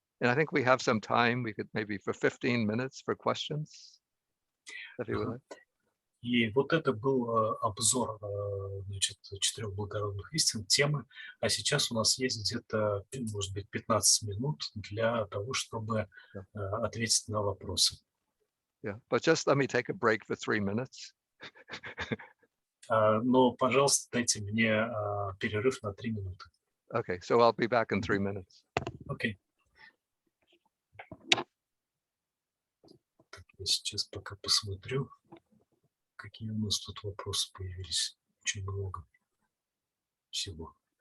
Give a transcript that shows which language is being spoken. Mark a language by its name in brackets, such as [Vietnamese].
[English] And I think we have some time. We could maybe for 15 minutes for questions, if you would like. [Russian] И вот это был обзор, значит, четырех благородных истин, темы. А сейчас у нас есть где-то, может быть, 15 минут для того, чтобы ответить на вопросы. [English] Yeah, but just let me take a break for 3 minutes. [Russian] Но, пожалуйста, дайте мне перерыв на 3 минуты. [English] Okay, so I'll be back in 3 minutes. [Russian] Окей. Так, я сейчас пока посмотрю, какие у нас тут вопросы появились. Очень много всего.